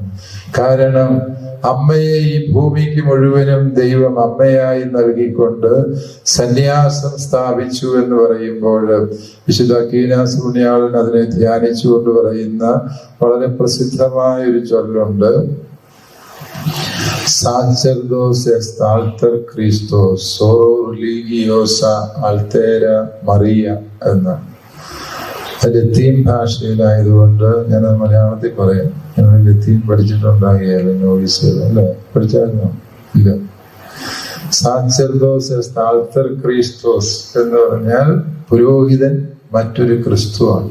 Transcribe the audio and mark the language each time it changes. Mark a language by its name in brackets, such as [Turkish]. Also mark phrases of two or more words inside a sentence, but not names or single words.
[Malayalam] കാരണം അമ്മയെ ഈ ഭൂമിക്ക് മുഴുവനും ദൈവം അമ്മയായി നൽകിക്കൊണ്ട് സന്യാസം സ്ഥാപിച്ചു എന്ന് പറയുമ്പോൾ വിശുദ്ധ അക്വീനാസ് പുണ്യാളൻ അതിനെ ധ്യാനിച്ചുകൊണ്ട് പറയുന്ന വളരെ പ്രസിദ്ധമായ ഒരു ചൊല്ലുണ്ട്, [Latin] Sacerdos est alter Christos, soror religiosa altera Maria എന്ന്. [Malayalam] ലത്തീൻ ഭാഷയിലായതുകൊണ്ട് ഞാൻ മലയാളത്തിൽ പറയാം. ലത്തീൻ പഠിച്ചിട്ടുണ്ടാകിയാലും നോവിസുകൾ അല്ലെ? പഠിച്ചായിരുന്നോ? ഇല്ല. [Latin] Sacerdos alter Christos [Malayalam] എന്ന് പറഞ്ഞാൽ പുരോഹിതൻ മറ്റൊരു ക്രിസ്തുവാണ്.